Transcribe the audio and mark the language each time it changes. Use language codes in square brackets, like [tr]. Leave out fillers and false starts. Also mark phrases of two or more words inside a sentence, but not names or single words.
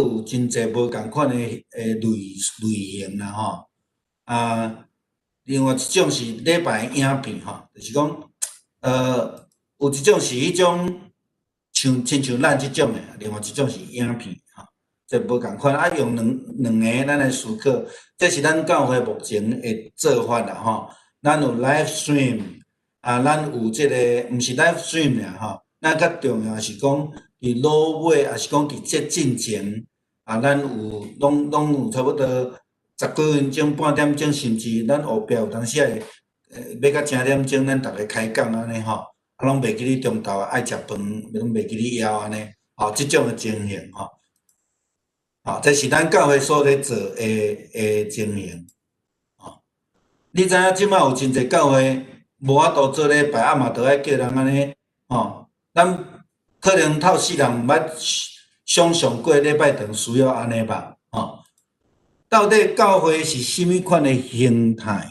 [nan] 有真侪无共款的类型啦另外一种是礼拜影片就是讲有一种是迄种亲像咱即种的，另外一种是影片这无共款用两个咱来思考，这是咱教会目前的做法啦咱有 [en] live stream [nan] 咱有这个毋是 [en] live stream [nan] 啦咱较重要是讲伫落尾，还是讲伫这进前咱有拢有差不多10几分钟、半点钟，甚至咱后壁有当时要到10点钟，咱逐个开讲安尼拢袂记咧中昼爱食饭，拢袂记咧枵安尼即种的情形这是咱教会所咧做的情形你知影即马有真侪教会无法度做礼拜，嘛着爱叫人安尼咱可能透世人毋捌想象过礼拜堂需要安尼吧到底教会是甚物款的形态？